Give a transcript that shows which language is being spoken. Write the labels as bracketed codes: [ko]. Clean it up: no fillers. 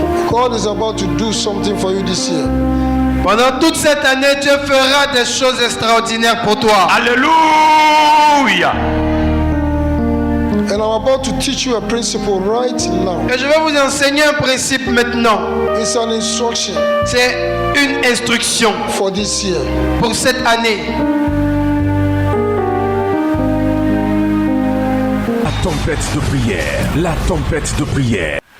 [en] God is about to do something for you this year. [fr] Pendant toute cette année, Dieu fera des choses extraordinaires pour toi. Alléluia. [en] And I'm about to teach you a principle right now. [fr] Et je vais vous enseigner un principe maintenant. [en] It's an instruction [fr] C'est une instruction [en] for this year. [fr] pour cette année. La tempête de prière. La tempête de prière.